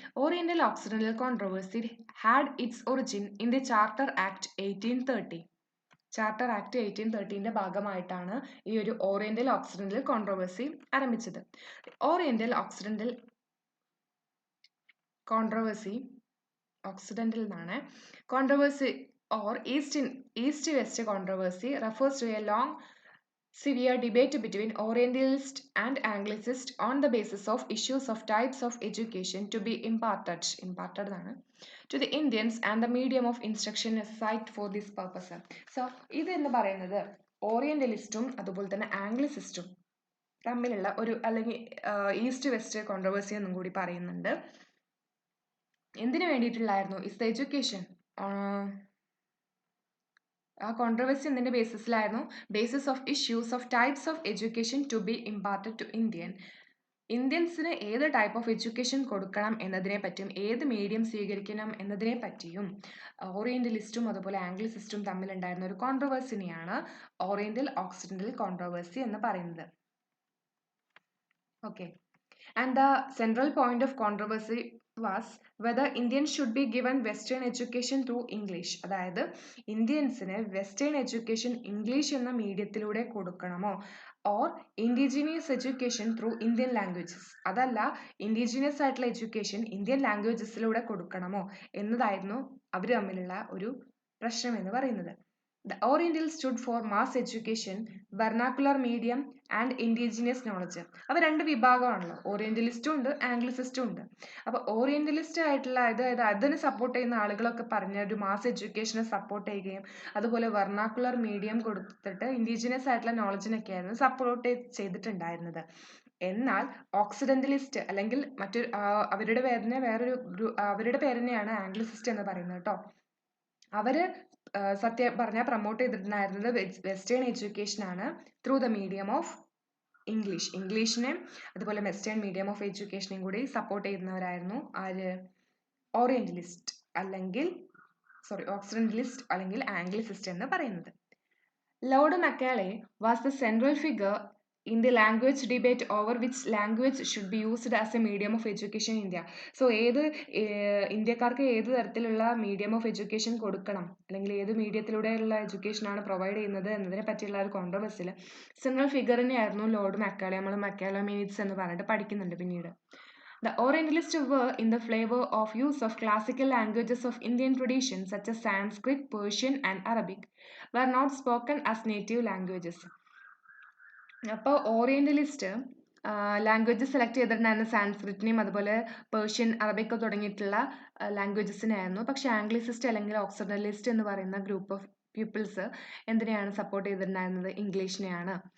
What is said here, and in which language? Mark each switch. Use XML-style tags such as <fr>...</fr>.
<en>Oriental occidental controversy had its origin in the charter act 1830.</en> <ml>Charter act 1830ന്റെ ഭാഗമായിട്ടാണ് ഈ ഒരു oriental ഓക്സിഡന്റൽ controversy ആരംഭിച്ചത്. Oriental ഓക്സിഡന്റൽ controversy ഓക്സിഡന്റൽ എന്നാണ്.</ml> <en>Controversy or East-West controversy refers to a long, severe debate between Orientalists and Anglicists on the basis of issues of types of education to be imparted to the Indians and the medium of instruction assigned for this purpose.</en> <ml>So ഇതെന്ന് പറയുന്നത് ഓറിയന്റലിസ്റ്റും അതുപോലെ തന്നെ ആംഗ്ലിസിസ്റ്റും തമ്മിലുള്ള ഒരു, അല്ലെങ്കിൽ east west controversy എന്നും കൂടി പറയുന്നുണ്ട്. എന്തിനു വേണ്ടിയിട്ടുള്ളായിരുന്നു?</ml> <en>Is the education.</en> <ml>ആ കോൺട്രവേഴ്സി എന്തിൻ്റെ ബേസിസിലായിരുന്നു?</ml> <en>basis of issues of types of education to be imparted</en> <ml>to ഇന്ത്യൻസിന് ഏത് ടൈപ്പ് ഓഫ് എഡ്യൂക്കേഷൻ കൊടുക്കണം എന്നതിനെ പറ്റിയും ഏത് മീഡിയം സ്വീകരിക്കണം എന്നതിനെ പറ്റിയും ഓറിയന്റലിസ്റ്റും അതുപോലെ ആംഗ്ലിസിസ്റ്റും തമ്മിലുണ്ടായിരുന്ന ഒരു കോൺട്രവേഴ്സിനെയാണ് ഓറിയന്റൽ ഓക്സിഡന്റൽ കോൺട്രവേഴ്സി എന്ന് പറയുന്നത്.</ml> <en>Okay, and the central point of controversy was whether Indians should be given Western education through English.</en> <ml>അതായത് ഇന്ത്യൻസിന് വെസ്റ്റേൺ എഡ്യൂക്കേഷൻ ഇംഗ്ലീഷ് എന്ന മീഡിയത്തിലൂടെ കൊടുക്കണമോ,</ml> <en>or indigenous education through Indian languages,</en> <ml>അതല്ല ഇൻഡിജീനിയസ് ആയിട്ടുള്ള എഡ്യൂക്കേഷൻ ഇന്ത്യൻ ലാംഗ്വേജസിലൂടെ കൊടുക്കണമോ എന്നതായിരുന്നു അവർ തമ്മിലുള്ള ഒരു പ്രശ്നം എന്ന് പറയുന്നത്.</ml> <en>The Orientals stood for mass education, vernacular medium and indigenous knowledge.</en> <ml>അവ രണ്ട് വിഭാഗമാണല്ലോ, ഓറിയന്റലിസ്റ്റും ഉണ്ട് ആംഗ്ലിസിസ്റ്റും ഉണ്ട്. അപ്പോൾ ഓറിയന്റലിസ്റ്റ് ആയിട്ടുള്ള അതായത് അതിന് സപ്പോർട്ട് ചെയ്യുന്ന ആളുകളൊക്കെ പറഞ്ഞ ഒരു മാസ് എഡ്യൂക്കേഷനെ സപ്പോർട്ട് ചെയ്യുകയും അതുപോലെ വെർണാക്കുലർ മീഡിയം കൊടുത്തിട്ട് ഇൻഡിജിനസ് ആയിട്ടുള്ള നോളജിനൊക്കെ ആയിരുന്നു സപ്പോർട്ട് ചെയ്തിട്ടുണ്ടായിരുന്നത്. എന്നാൽ ഓക്സിഡന്റലിസ്റ്റ് അല്ലെങ്കിൽ മറ്റൊരു അവരുടെ പേരിനെ അവരുടെ പേരിനെയാണ് ആംഗ്ലിസിസ്റ്റ് എന്ന് പറയുന്നത് കേട്ടോ. അവര് സത്യം പറഞ്ഞാൽ പ്രൊമോട്ട് ചെയ്തിട്ടുണ്ടായിരുന്നത് വെസ്റ്റേൺ എഡ്യൂക്കേഷൻ ആണ്</ml> <en>through the medium of</en> <ml>ഇംഗ്ലീഷിനെ അതുപോലെ വെസ്റ്റേൺ മീഡിയം ഓഫ് എഡ്യൂക്കേഷനെയും കൂടി സപ്പോർട്ട് ചെയ്യുന്നവരായിരുന്നു ആര്? ഓറിയന്റലിസ്റ്റ് അല്ലെങ്കിൽ ഓക്സിഡന്റലിസ്റ്റ് അല്ലെങ്കിൽ ആംഗ്ലിസിസ്റ്റ് എന്ന് പറയുന്നത്.</ml> <en>Lord Macaulay was the central figure in the language debate over which language should be used as a medium of education in India.</en> <ml>So ഇന്ത്യക്കാർക്ക് ഏത് തരത്തിലുള്ള മീഡിയം ഓഫ് എഡ്യൂക്കേഷൻ കൊടുക്കണം അല്ലെങ്കിൽ ഏത് മീഡിയത്തിലൂടെയുള്ള എഡ്യൂക്കേഷനാണ് പ്രൊവൈഡ് ചെയ്യുന്നത് എന്നതിനെ പറ്റിയുള്ള ഒരു കോൺട്രവേഴ്സിയിൽ സെൻട്രൽ ഫിഗർ തന്നെയായിരുന്നു ലോർഡ് മക്കാലെ. നമ്മൾ മക്കാലെ മിനിറ്റ്സ് എന്ന് പറഞ്ഞിട്ട് പഠിക്കുന്നുണ്ട് പിന്നീട്.</ml> <en>The Orientalists were in the flavor of use of classical languages of Indian tradition such as Sanskrit, Persian and Arabic were not spoken as native languages.</en> <ml>അപ്പോൾ ഓറിയന്റലിസ്റ്റ് ലാംഗ്വേജ് സെലക്ട് ചെയ്തിട്ടുണ്ടായിരുന്ന സാൻസ്ക്രിറ്റിനെയും അതുപോലെ Persian Arabic തുടങ്ങിയിട്ടുള്ള ലാംഗ്വേജസിനായിരുന്നു. പക്ഷെ ആംഗ്ലിസിസ്റ്റ് അല്ലെങ്കിൽ ഓക്സിഡന്റലിസ്റ്റ് എന്ന് പറയുന്ന group of people's എന്തിനെയാണ് support ചെയ്തിട്ടുണ്ടായിരുന്നത്? ഇംഗ്ലീഷിനെയാണ്.</ml>